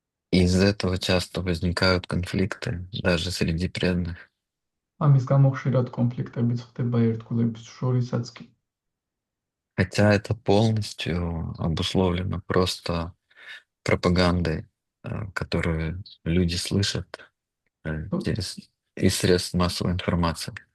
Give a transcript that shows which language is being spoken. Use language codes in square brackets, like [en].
[ru] И из этого часто возникают конфликты даже среди преданных. [ka] ამის გამო ხშირად კონფლიქტები ხდება ერთგულების შორისაც კი. [ru] Хотя это полностью обусловлено просто пропагандой, которую люди слышат через из средств массовой информации.